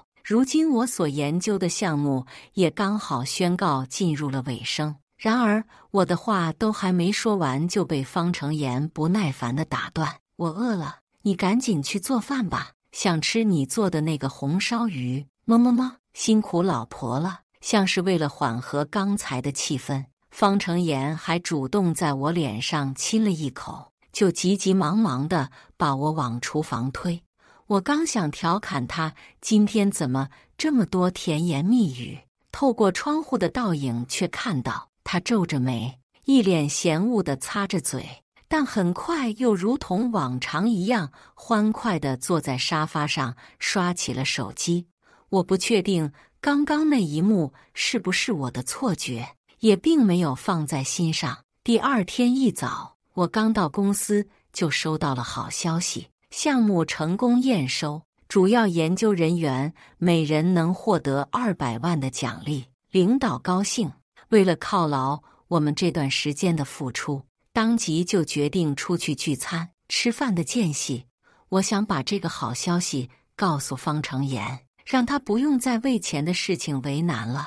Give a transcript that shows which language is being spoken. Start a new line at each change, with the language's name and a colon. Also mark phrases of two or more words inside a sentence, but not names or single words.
Chinese: 如今我所研究的項目也剛好宣告進入了尾聲。然而我的話都還沒說完，就被方成言不耐煩地打斷。我餓了，你趕緊去做飯吧，想吃你做的那個紅燒魚。麼麼麼，辛苦老婆了。像是為了緩和剛才的氣氛，方成言還主動在我臉上親了一口，就急急忙忙地把我往廚房推。我剛想調侃他今天怎麼這麼多甜言蜜語，透過窗戶的倒影卻看到他皺着眉，一臉嫌惡地擦着嘴，但很快又如同往常一樣歡快地坐在沙發上刷起了手機。我不確定剛剛那一幕是不是我的錯覺，也並沒有放在心上。第二天一早，我剛到公司就收到了好消息，項目成功驗收，主要研究人員每人能獲得200萬的獎勵，領導高興。為了犒勞我們這段時間的付出，當即就決定出去聚餐吃飯的間隙，我想把這個好消息告訴方成言，讓他不用再為錢的事情為難了。